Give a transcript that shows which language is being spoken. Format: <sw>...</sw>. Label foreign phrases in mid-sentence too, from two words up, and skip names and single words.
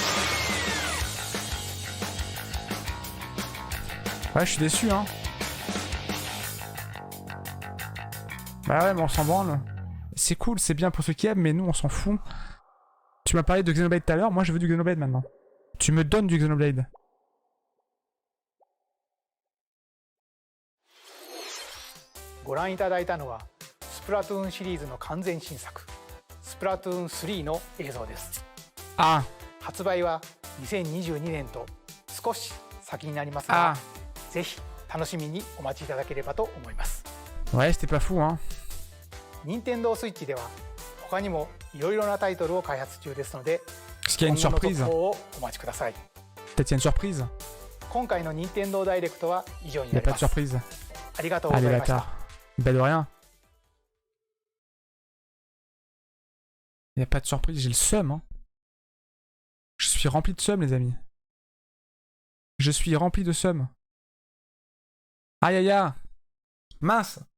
<fr>Ouais je suis déçu hein. Bah ouais mais on s'en branle. C'est cool, c'est bien pour ceux qui aiment mais nous on s'en fout. Tu m'as parlé de Xenoblade tout à l'heure, moi je veux du Xenoblade maintenant. Tu me donnes du Xenoblade.</fr> <ja>Splatoon シリーズの完全新作 Splatoon 3の映像です。あ、発売は2022年と少し先になりますが、ぜひ楽しみにお待ちいただければと思います。</ja> <fr>Ouais, c'était pas fou hein.</fr> <ja>任天堂スイッチでは他にもいろいろなタイトルを開発中ですので、</ja> <fr>Est-ce qu'il y a une surprise?</fr> <ja>今後の続報をお待ちください。</ja> <fr>Peut-être qu'il y a une surprise?</fr> <ja>今回の任天堂ダイレクトは以上に</ja> <fr>Il</fr> <ja>な</ja> <fr>y a</fr> <ja>り</ja> <fr>pas</fr> <ja>ま</ja> <fr>de</fr> <ja>す。</ja> <fr>surprise.</fr> <ja>ありがとうござい</ja> <fr>Allez</fr> <ja>ました。</ja> <fr>bâtard. Bah de rien. Il y a pas de surprise, j'ai le seum hein. Je suis rempli de seum les amis. Je suis rempli de seum. Aïe aïe aïe. Mince.</fr>